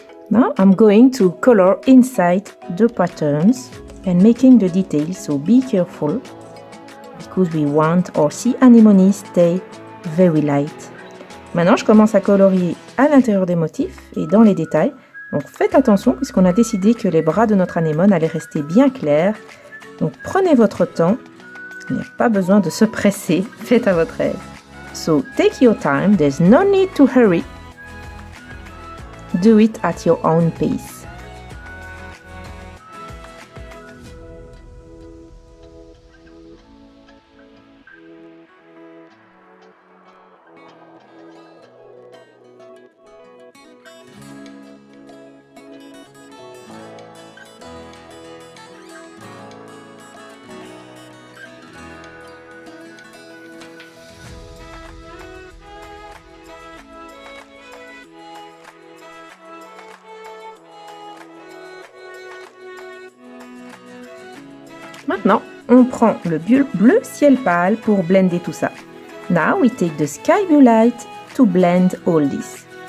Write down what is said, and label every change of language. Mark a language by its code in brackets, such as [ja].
[en] Now I'm going to color inside the patterns and making the details, so be careful because we want our sea anemone stay very light. [fr] Maintenant, je commence à colorier à l'intérieur des motifs et dans les détails. Donc faites attention puisqu'on a décidé que les bras de notre anémone allaient rester bien clairs. Donc prenez votre temps, il n'y a pas besoin de se presser, faites à votre aise. [en] So take your time, there's no need to hurry. Do it at your own pace. [fr] Maintenant, on prend le bleu ciel pâle pour blender tout ça. [en] Now we take the sky blue light to blend all this.